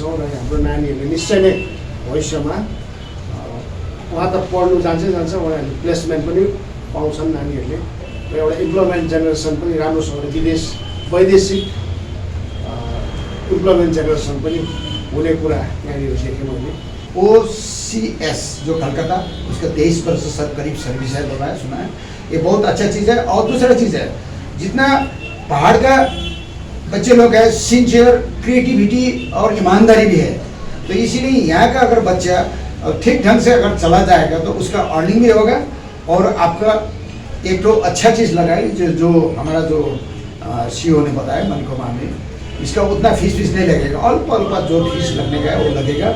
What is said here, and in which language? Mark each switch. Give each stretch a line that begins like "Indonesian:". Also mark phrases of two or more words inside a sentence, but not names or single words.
Nepali: र हाम्रो नानीहरूले निश्चय नै भविष्यमा उहाँ त पढ्नु जान्छ उहाँहरूले प्लेसमेन्ट पनि पाउँछन् नानीहरूले र एउटा
English: employment generation
Nepali: पनि राम्रोसँगले वैदेशिक
English: employment generation
Nepali: पनि हुने कुरा यहाँनिर देखेँ मैले।
Hindi: OCS जो कलकत्ता उसका 23 वर्ष करीब सर्विस है, बताया सुना है, ये बहुत अच्छा चीज़ है। और दूसरा चीज़ है, जितना पहाड़ का बच्चे लोग हैं सिंसियर, क्रिएटिविटी और ईमानदारी भी है, तो इसीलिए यहाँ का अगर बच्चा ठीक ढंग से अगर चला जाएगा तो उसका अर्निंग भी होगा और आपका एक तो अच्छा चीज़ लगाई जो हमारा जो CEO ने बताया मनकोमा में, इसका उतना फीस नहीं लगेगा, अल्प जो फीस लगने का है वो लगेगा।